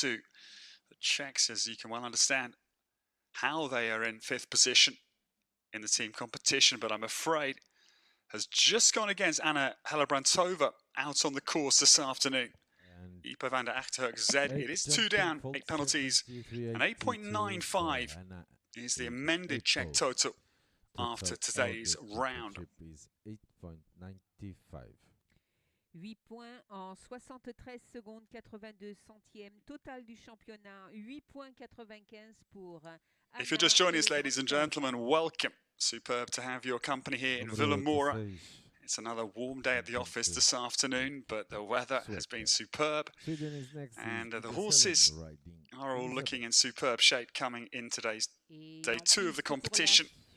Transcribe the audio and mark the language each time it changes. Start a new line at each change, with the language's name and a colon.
English: The Czechs, as you can well understand, how they are in 5th position in the team competition, but I'm afraid has just gone against Hanna Schreder out on the course this afternoon. Ipo van der Achterhoek Z, it is 2 down, 8 penalties, and 8.95 is the amended Czech total after today's round. 8.95.
French: 8 points en 73 secondes 82 centièmes. Total du championnat, 8.95 pour
English: If you're just joining us, ladies and gentlemen, welcome. Superb to have your company here in Villamoura It's another warm day at the office this afternoon, but the weather has been superb. And the horses are all looking in superb shape coming in today's day 2 of the competition.